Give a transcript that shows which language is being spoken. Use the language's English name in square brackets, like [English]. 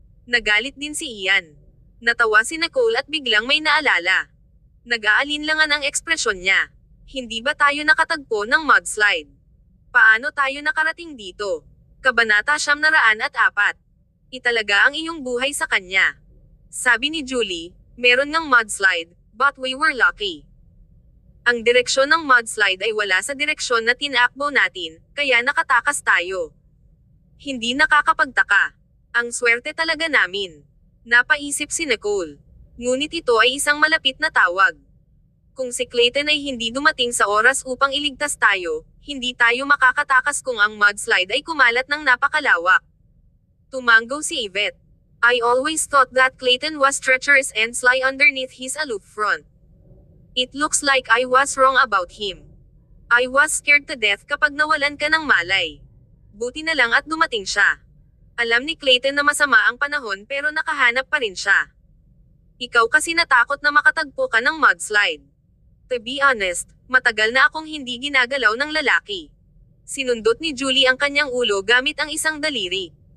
[Filipino] Nagalit din si Ian. Natawa si Nicole at biglang may naalala. Nag-aalinlangan ang ekspresyon niya. Hindi ba tayo nakatagpo ng mudslide? Paano tayo nakarating dito? Kabanata 904. Italaga ang iyong buhay sa kanya. Sabi ni Julie, meron ngang mudslide, [English] but we were lucky. [Filipino] Ang direksyon ng mudslide ay wala sa direksyon na tinakbo natin, kaya nakatakas tayo. Hindi nakakapagtaka. Ang swerte talaga namin. Napaisip si Nicole. Ngunit ito ay isang malapit na tawag. Kung si Clayton ay hindi dumating sa oras upang iligtas tayo, hindi tayo makakatakas kung ang mudslide ay kumalat ng napakalawak. Tumanggo si Yvette. [English] I always thought that Clayton was treacherous and sly underneath his aloof front. It looks like I was wrong about him. I was scared to death [Filipino] kapag nawalan ka ng malay. Buti na lang at dumating siya. Alam ni Clayton na masama ang panahon pero nakahanap pa rin siya. Ikaw kasi natakot na makatagpo ka ng mudslide. [English] To be honest, [Filipino] matagal na akong hindi ginagalaw ng lalaki. Sinundot ni Julie ang kanyang ulo gamit ang isang daliri.